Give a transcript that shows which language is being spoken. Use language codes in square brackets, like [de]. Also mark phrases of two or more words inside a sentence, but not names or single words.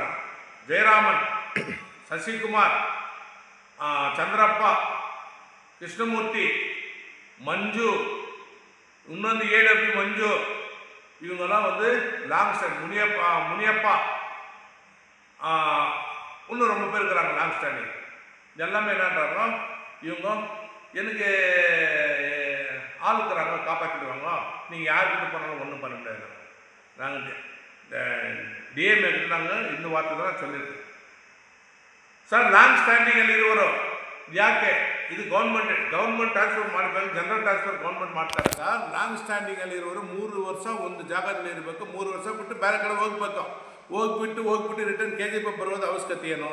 [ta] ஜெயராமன், சசிகுமார், சந்திரப்பா, கிருஷ்ணமூர்த்தி, மஞ்சு, இன்னொன்று ஏடபிள்யூ மஞ்சு, இவங்கெல்லாம் [en] long stand, [ta] முனியப்பா, இன்னும் ரொம்ப பேர் இருக்கிறாங்க [en] long standing. [ta] எல்லாமே என்னன்றாங்க, இவங்க எனக்கு ஆள் இருக்கிறாங்க, காப்பாற்றிடுவாங்க, நீங்கள் யாருக்கிட்ட போனாலும் ஒன்றும் பண்ண முடியாது. நாங்கள் டிஎம்ஏ கிட்ட நாங்கள் இந்த வார்த்தை தான் சொல்லியிருக்கோம். [kn] ಸರ್ [en] long standing [kn] ಅಲ್ಲಿ ಇರುವರು ಯಾಕೆ ಇದು [en] government transfer [kn] ಮಾಡಬೇಕು, [en] general transfer government [kn] ಮಾಡ್ತಾರೆ ಸರ್. [en] long standing [kn] ಅಲ್ಲಿ ಇರುವರು 3 ವರ್ಷ ಒಂದು ಜಾಗದಲ್ಲಿ ಇರಬೇಕು, 3 ವರ್ಷ ಬಿಟ್ಟು ಬೇರೆ ಕಡೆ ಹೋಗ್ಬಿಟ್ಟು ರಿಟರ್ನ್ KGP ಬರೋದು ಅವಶ್ಯಕತೆ ಏನು?